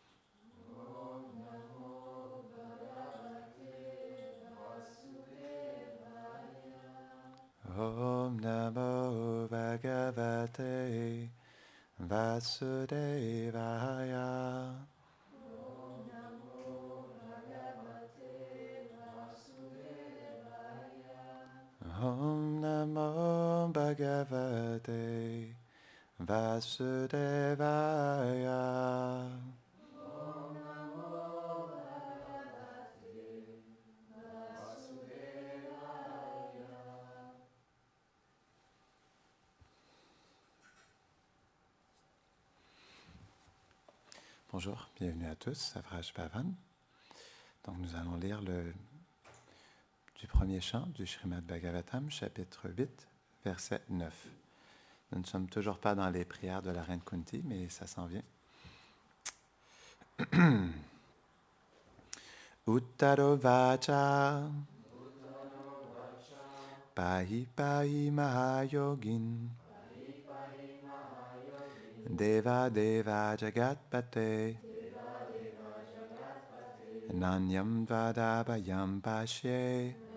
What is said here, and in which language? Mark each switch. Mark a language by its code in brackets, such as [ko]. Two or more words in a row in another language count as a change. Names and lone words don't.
[sa] Om Namo Bhagavate Vasudevaya. Om Namo Bhagavate Vasudevaya. [fr] Bonjour, bienvenue à tous, Savraj Bhavan. Donc nous allons lire du premier chant du Srimad Bhagavatam, chapitre 8, verset 9. Nous ne sommes toujours pas dans les prières de la reine Kunti, mais ça s'en vient. [sa] Uttaro Vacha Pahi Pahi Mahayogin Deva Deva Jagatpate Nanyam Vadabhayam Pashe